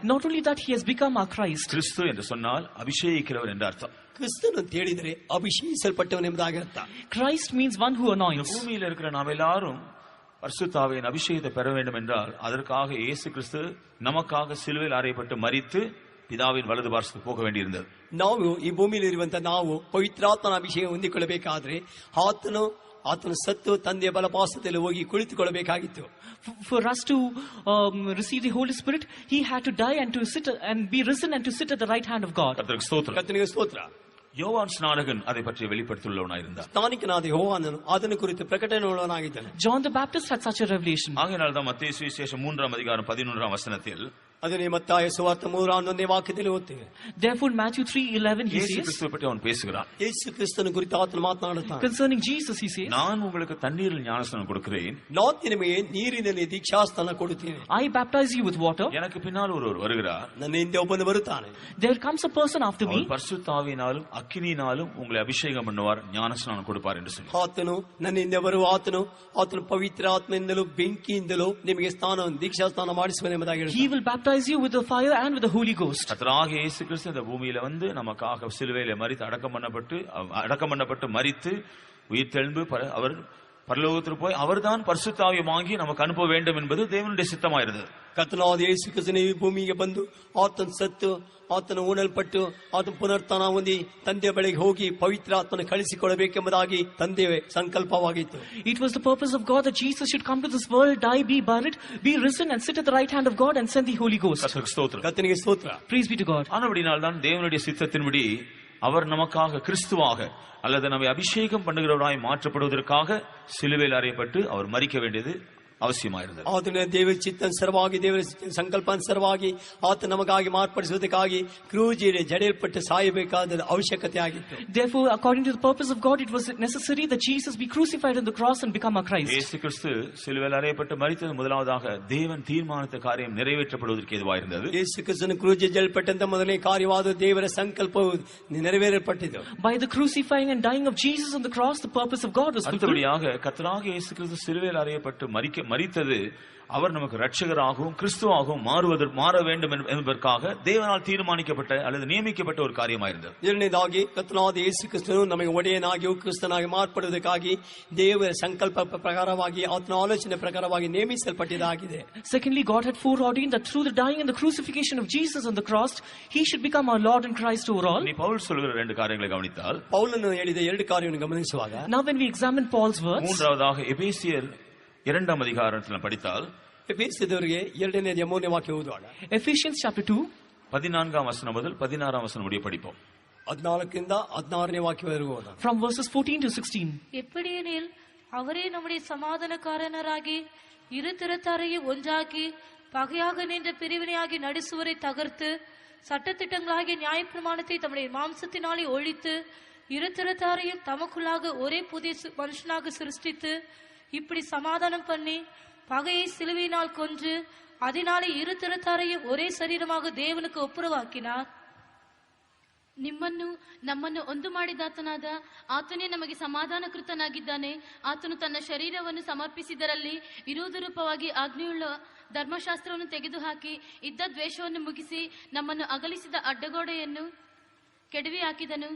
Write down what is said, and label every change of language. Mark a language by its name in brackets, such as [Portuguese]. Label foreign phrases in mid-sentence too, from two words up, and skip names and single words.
[English] Not only that, he has become our Christ. [Tamil] கிறிஸ்து என்று சொன்னால் அபிஷேகிக்கிறவர் என்று அர்த்தம். [Kannada] ಕ್ರಿಸ್ತನು ಅಂತ ಹೇಳಿದರೆ ಅಭಿಷೇಕಿಸಲ್ಪಟ್ಟವನು ಎಂಬುದಾಗಿ ಅರ್ಥ. [English] Christ means one who anoints. [Tamil] பூமியில் இருக்கிற நாம் எல்லாரும் பரிசுத்தாவியின் அபிஷேகத்தை பெற வேண்டும் என்றால் அதற்காக இயேசு கிறிஸ்து நமக்காக சிலுவையில் அறையப்பட்டு மரித்து பிதாவின் வலது பார்சத்துக்கு போக வேண்டியிருந்தது. [Kannada] ನಾವು ಈ ಭೂಮಿಯಲ್ಲಿ ಇರುವಂತ ನಾವು ಪವಿತ್ರಾತ್ಮನ ಅಭಿಷೇಕ ಹೊಂದಿಕೊಳ್ಳಬೇಕಾದ್ರೆ ಆತನು ಸತ್ತು ತಂದೆಯ ಬಲಪಾರ್ಶ್ವದಲ್ಲಿ ಹೋಗಿ ಕುಳಿತುಕೊಳ್ಳಬೇಕಾಗಿತ್ತು. [English] For us to receive the Holy Spirit, he had to die and to sit and be risen and to sit at the right hand of God. [Tamil] கர்த்தருக்கு ஸ்தோத்திரம். [Kannada] ಕರ್ತನಿಗೆ ಸ್ತೋತ್ರ. [Tamil] யோவான் ஸ்நானகன் அதை பற்றி வெளிப்படுத்தியுள்ளவனாயிருந்தார். [Kannada] ಸ್ನಾನಿಕನಾದ ಯೋಹಾನನು ಅದನ್ನು ಕುರಿತು ಪ್ರಕಟಣೆ ಉಳ್ಳವನಾಗಿದ್ದಾನೆ. [English] John the Baptist had such a revelation. [Tamil] ஆகையால் தான் மத்தேயு சுவிசேஷம் 3:11 வசனத்தில் [Kannada] ಅದನ್ನೇ ಮತ್ತಾಯ ಸುವಾರ್ತೆ 3:11 ವಾಕ್ಯದಲ್ಲಿ ಓದ್ತೇವೆ. [English] Therefore Matthew 3:11 he இயேசு says, [Tamil] கிறிஸ்துவை பற்றி அவன் பேசுகிறான். [Kannada] ಯೇಸು ಕ್ರಿಸ್ತನ ಕುರಿತು ಆತನು ಮಾತನಾಡುತ್ತಾನೆ. [English] concerning Jesus he says, [Tamil] நான் உங்களுக்கு தண்ணீரில் ஞானஸ்நானம் கொடுக்கிறேன், [Kannada] ನಾನು ನಿಮಗೆ ನೀರಿನಲ್ಲಿ ದೀಕ್ಷಾಸ್ನಾನ ಕೊಡುತ್ತೇನೆ. [English] I baptize you with water. [Tamil] எனக்கு பின்னால் ஒருவர் வருகிறார், [Kannada] ನನ್ನ ಹಿಂದೆ ಒಬ್ಬನು ಬರುತ್ತಾನೆ. [English] There comes a person after me. [Tamil] அவர் பரிசுத்த ஆவியினாலும் அக்கினியினாலும் உங்களை அபிஷேகம் பண்ணுவார், ஞானஸ்நானம் கொடுப்பார் என்று சொல்லி. [Kannada] ಆತನು ನನ್ನ ಹಿಂದೆ ಬರುವ ಆತನು ಪವಿತ್ರ ಆತ್ಮದಿಂದಲೂ ಬೆಂಕಿಯಿಂದಲೂ ನಿಮಗೆ ದೀಕ್ಷಾಸ್ನಾನ ಮಾಡಿಸುವನೆಂಬುದಾಗಿ [English] He will baptize you with the fire and with the Holy Ghost. [Tamil] கர்த்தராகிய இயேசு கிறிஸ்து இந்த பூமியில வந்து நமக்காக சிலுவையில மரித்து அடக்கம் பண்ணப்பட்டு மரித்து உயிர் தெழுந்து அவர் பரலோகத்திற்கு போய் அவர்தான் பரிசுத்த ஆவியை வாங்கி நமக்கு அனுப்ப வேண்டும் என்பது தேவனுடைய சித்தமாயிருந்தது. [Kannada] ಕರ್ತನಾದ ಯೇಸು ಕ್ರಿಸ್ತನು ಈ ಭೂಮಿಗೆ ಬಂದು ಆತನು ಸತ್ತು ಆತನು ಉಣಲ್ಪಟ್ಟು ಆತನು ಪುನರುತ್ಥಾನ ಹೊಂದಿ ತಂದೆಯ ಬಳಿಗೆ ಹೋಗಿ ಪವಿತ್ರಾತ್ಮನ ಕಳಿಸಿಕೊಡಬೇಕೆಂಬುದಾಗಿ ತಂದೆಯ ಸಂಕಲ್ಪವಾಗಿತ್ತು. [English] It was the purpose of God that Jesus should come to this world, die, be buried, be risen and sit at the right hand of God and send the Holy Ghost. [Tamil] கர்த்தருக்கு ஸ்தோத்திரம். [Kannada] ಕರ್ತನಿಗೆ ಸ್ತೋತ್ರ. [English] Praise be to God. [Tamil] ஆனபடியால் தான் தேவனுடைய சித்தத்தின்படி அவர் நமக்காக கிறிஸ்துவாக அல்லது நம்மை அபிஷேகம் பண்ணுகிறவராய் மாற்றப்படுவதற்காக சிலுவையில் அறையப்பட்டு அவர் மரிக்க வேண்டியது ಅವಶ್ಯಮಾயிருந்தது. [Kannada] ಆತನ ದೇವರ ಚಿತ್ತಾನುಸಾರವಾಗಿ ದೇವರ ಸಂಕಲ್ಪಾನುಸಾರವಾಗಿ ಆತ ನಮಗಾಗಿ ಮಾರ್ಪಡಿಸುವುದಕ್ಕಾಗಿ ಕ್ರೂಜಿಗೆ ಜಡೆಯಲ್ಪಟ್ಟು ಸಾಯಬೇಕಾದ ಅವಶ್ಯಕತೆ ಆಗಿತ್ತು. [English] Therefore, according to the purpose of God, it was necessary that Jesus be crucified on the cross and become our Christ. [Tamil] இயேசு கிறிஸ்து சிலுவையில் அறையப்பட்டு மரித்தது முதலாவதாக தேவன் தீர்மானித்த காரியம் நிறைவேற்றப்படுவதற்கு ஏதுவாயிருந்தது. [Kannada] ಯೇಸು ಕ್ರಿಸ್ತನು ಕ್ರೂಜಿಗೆ ಜಡೆಯಲ್ಪಟ್ಟಂತ ಮೊದಲನೇ ಕಾರ್ಯವಾದ ದೇವರ ಸಂಕಲ್ಪವು ನೆರವೇರಲ್ಪಟ್ಟಿತು. [English] By the crucifying and dying of Jesus on the cross, the purpose of God was fulfilled. [Tamil] அடுத்தபடியாக கர்த்தராகிய இயேசு கிறிஸ்து சிலுவையில் அறையப்பட்டு மரித்தது அவர் நமக்கு ரட்சகராகவும் கிறிஸ்துவாகவும் மாற வேண்டும் என்பதற்காக தேவனால் தீர்மானிக்கப்பட்ட அல்லது நியமிக்கப்பட்ட ஒரு காரியமாயிருந்தது. [Kannada] ಎರಡನೇದಾಗಿ ಕರ್ತನಾದ ಯೇಸು ಕ್ರಿಸ್ತನು ನಮಗೆ ಒಡೆಯನಾಗಿಯೂ ಕ್ರಿಸ್ತನಾಗಿ ಮಾರ್ಪಡುವುದಕ್ಕಾಗಿ ದೇವರ ಸಂಕಲ್ಪ ಪ್ರಕಾರವಾಗಿ ಆತನ ಆಲೋಚನೆ ಪ್ರಕಾರವಾಗಿ ನೇಮಿಸಲ್ಪಟ್ಟಿದ್ದಾಗಿದೆ. [English] Secondly, God had foreordained that through the dying and the crucifixion of Jesus on the cross, he should become our Lord and Christ over all. [Tamil] நீ பவுல் சொல்கிற ரெண்டு காரியங்களை கவனித்தால், [Kannada] ಪೌಲನು ಹೇಳಿದ ಎರಡು ಕಾರ್ಯವನ್ನು ಗಮನಿಸುವಾಗ, [English] now when we examine Paul's words, [Tamil] மூன்றாவதாக எபேசியர் 2ஆம் அதிகாரத்தில் படித்தால், [Kannada] ಎಫೆಸದವರಿಗೆ 2ನೇ ಅಧ್ಯಾಯ 3ನೇ ವಾಕ್ಯ ಓದುವಾಗ, [English] Ephesians chapter 2, [Tamil] 14ஆம் வசனம் முதல் 16ஆம் வசனம் முடிய படிப்போம். [Kannada] 14ರಿಂದ 16ನೇ ವಾಕ್ಯವರೆಗೂ ಓದೋಣ. [English] from verses 14 to 16. [Tamil] எப்படியெனில் அவரே நம்முடைய சமாதானக்காரனராகி இரு திறத்தாரையும் ஒன்றாக்கி பகையாக நின்ற பிரிவினையாகி நடுசுவரை தகர்த்து சட்டத்திட்டங்களாகிய நியாயப்பிரமாணத்தை தம்முடைய மாம்சத்தினாலே ஒழித்து இரு திறத்தாரையும் தமக்குள்ளாக ஒரே புதிய மனுஷனாக சிருஷ்டித்து இப்படி சமாதானம் பண்ணி பகையை சிலுவையினால் கொன்று அதனாலே இரு திறத்தாரையும் ஒரே சரீரமாக தேவனுக்கு ಒಪ್ಪುರವಾಕಿனார். [Kannada] ನಿಮ್ಮನ್ನು ನಮ್ಮನ್ನು ಒಂದು ಮಾಡಿದಾತನಾದ ಆತನೇ ನಮಗೆ ಸಮಾಧಾನಕೃತನಾಗಿದ್ದಾನೆ. ಆತನು ತನ್ನ ಶರೀರವನ್ನು ಸಮರ್ಪಿಸಿದರಲ್ಲಿ ವಿರೋಧರೂಪವಾಗಿ ಆಜ್ಞೆಯುಳ್ಳ ಧರ್ಮಶಾಸ್ತ್ರವನ್ನು ತೆಗೆದುಹಾಕಿ ಇದ್ದ ದ್ವೇಷವನ್ನು ಮುಗಿಸಿ ನಮ್ಮನ್ನು ಅಗಲಿಸಿದ ಅಡ್ಡಗೋಡೆಯನ್ನು ಕೆಡವಿ ಹಾಕಿದನು.